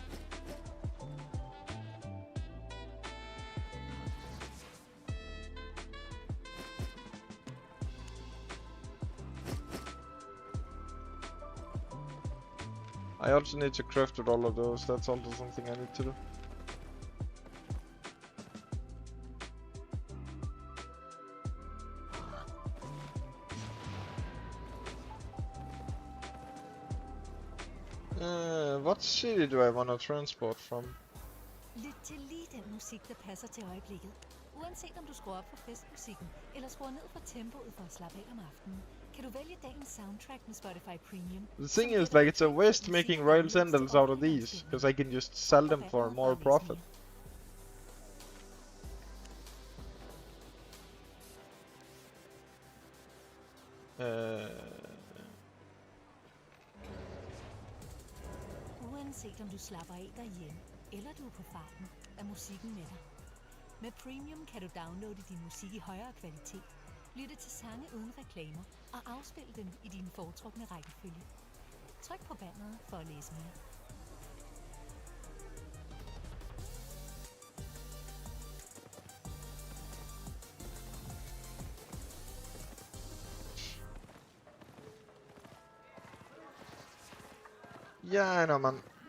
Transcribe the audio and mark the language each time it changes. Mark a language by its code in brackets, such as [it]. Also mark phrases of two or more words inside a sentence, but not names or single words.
[en] I also need to craft with all of those, that's also something I need to do. What city do I want to transport from? [da] Lyt til lige den musik, der passer til øjeblikket. Uanset om du skruer op for festmusikken, eller skruer ned for tempoet for at slappe af om aftenen, kan du vælge dagens soundtrack med Spotify Premium. [en] The thing is, like, it's a waste making Royal Sandals out of these, because I can just sell them for more profit. [da] Uanset om du slapper af derhjemme, eller du er på farten, er musikken med dig. Med Premium kan du downloade din musik i højere kvalitet, lytte til sange uden reklamer og afspille dem i din foretrukne rækkefølge. Tryk på banneret for at læse mere. [en] Yeah, I know, man.